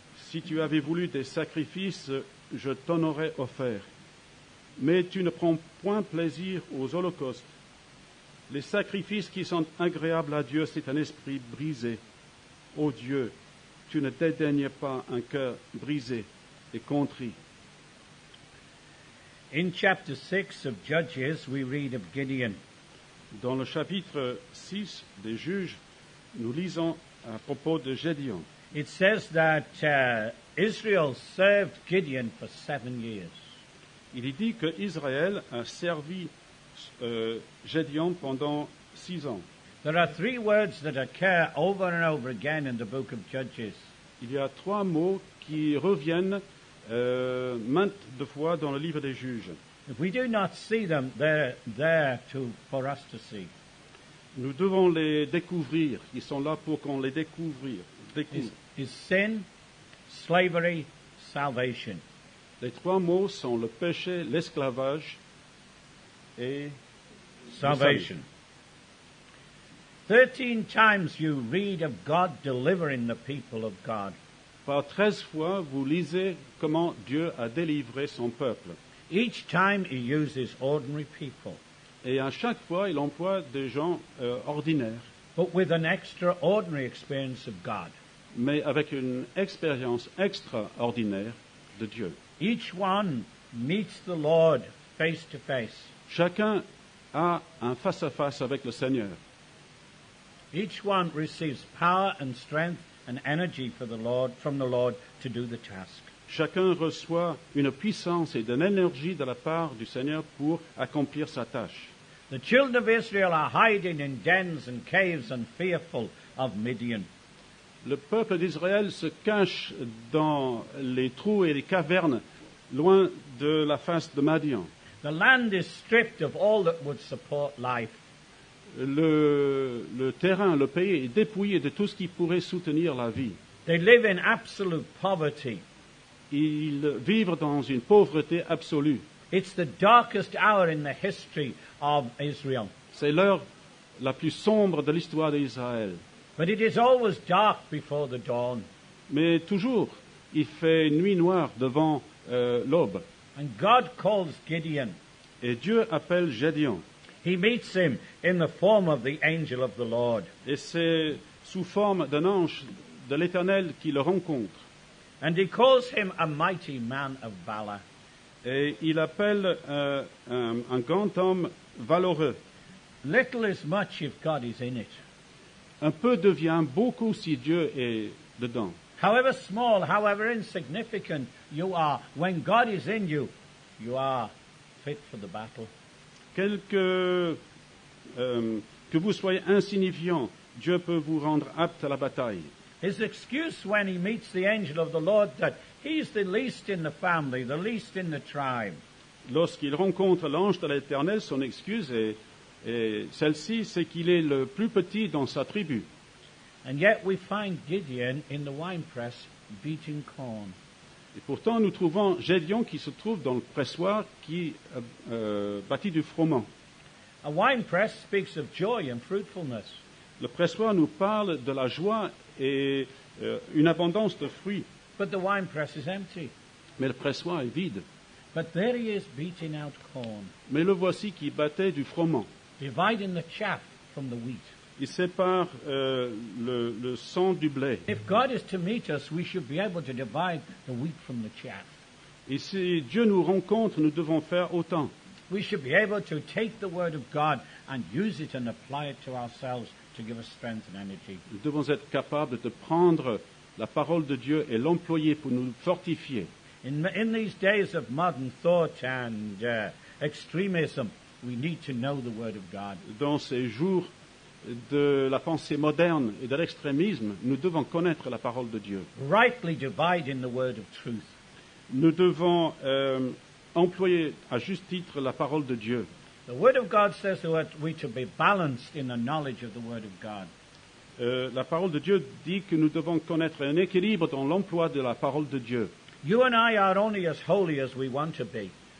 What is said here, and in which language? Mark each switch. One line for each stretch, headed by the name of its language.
French: Si tu avais voulu des sacrifices, je t'en aurais offert. Mais tu ne prends point plaisir aux holocaustes. Les sacrifices qui sont agréables à Dieu, c'est un esprit brisé. Ô Dieu, tu ne dédaignes pas un cœur brisé et contrit.
English: In chapter 6 of Judges, we read of Gideon.
French: Dans le chapitre 6 des Juges, nous lisons à propos de Gédéon.
English: It says that Israel served Gideon for 7 years.
French: Il est dit que Israël a servi Gédéon pendant 6 ans.
English: There are 3 words that occur over and over again in the book of Judges.
French: Il y a 3 mots qui reviennent maintes de fois dans le livre des Juges.
English: If we do not see them, they're there for us to see.
French: Nous devons les découvrir. Ils sont là pour qu'on les découvre.
English: Is sin, slavery, salvation.
French: Les 3 mots sont le péché, l'esclavage et
English: Salvation. 13 times you read of God delivering the people of God.
French: Par 13 fois, vous lisez comment Dieu a délivré son peuple.
English: Each time he uses ordinary people,
French: Et à chaque fois, il emploie des gens ordinaires,
English: but with an extraordinary experience of God.
French: mais avec une expérience extraordinaire de Dieu.
English: Each one meets the Lord face to face.
French: Chacun a un face-à-face avec le Seigneur.
English: Each one receives power and strength and energy from the Lord to do the task.
French: Chacun reçoit une puissance et de l'énergie de la part du Seigneur pour accomplir sa tâche.
English: The children of Israel are hiding in dens and caves and fearful of Midian.
French: Le peuple d'Israël se cache dans les trous et les cavernes, loin de la face de Madian.
English: The land is stripped of all that would support life.
French: Le terrain, le pays est dépouillé de tout ce qui pourrait soutenir la vie.
English: They live in absolute poverty.
French: Ils vivent dans une pauvreté absolue.
English: It's the darkest hour in the history of Israel.
French: C'est l'heure la plus sombre de l'histoire d'Israël.
English: But it is always dark before the dawn.
French: Mais toujours, il fait nuit noire devant l'aube.
English: And God calls Gideon.
French: Et Dieu appelle Gédéon.
English: He meets him in the form of the angel of the Lord.
French: Et c'est sous forme d'un ange de l'Éternel qui le rencontre.
English: And he calls him a mighty man of valor.
French: Et il appelle un grand homme valeureux.
English: Little is much if God is in it.
French: Un peu devient beaucoup si Dieu est dedans.
English: However small, however insignificant you are, when God is in you, you are fit for the battle.
French: Que vous soyez insignifiant, Dieu peut vous rendre apte à la bataille.
English: His excuse when he meets the angel of the Lord that he's the least in the family, the least in the tribe.
French: Lorsqu'il rencontre l'ange de l'Éternel, son excuse est celle-ci, c'est qu'il est le plus petit dans sa tribu.
English: And yet we find Gideon in the winepress beating corn.
French: Et pourtant, nous trouvons Gédéon qui se trouve dans le pressoir qui bâtit du froment.
English: A winepress speaks of joy and fruitfulness.
French: Le pressoir nous parle de la joie et une abondance de fruits.
English: But the winepress is empty.
French: Mais le pressoir est vide.
English: But there he is beating out corn,
French: Mais le voici qui battait du froment.
English: dividing the chaff from the wheat.
French: Il sépare le sang du blé.
English: If God is to meet us, we should be able to divide the wheat from the chaff.
French: Et si Dieu nous rencontre, nous devons faire autant.
English: We should be able to take the word of God and use it and apply it to ourselves to give us strength and energy.
French: Nous devons être capables de prendre la parole de Dieu et l'employer pour nous fortifier.
English: In these days of modern thought and extremism, we need to know the word of God.
French: Dans ces jours de la pensée moderne et de l'extrémisme, nous devons connaître la parole de Dieu.
English: Rightly dividing the word of truth.
French: Nous devons employer à juste titre la parole de Dieu.
English: The word of God says that we to be balanced in the knowledge of the word of God.
French: La parole de Dieu dit que nous devons connaître un équilibre dans l'emploi de la parole de Dieu.
English: You and I are only as holy as we want to be.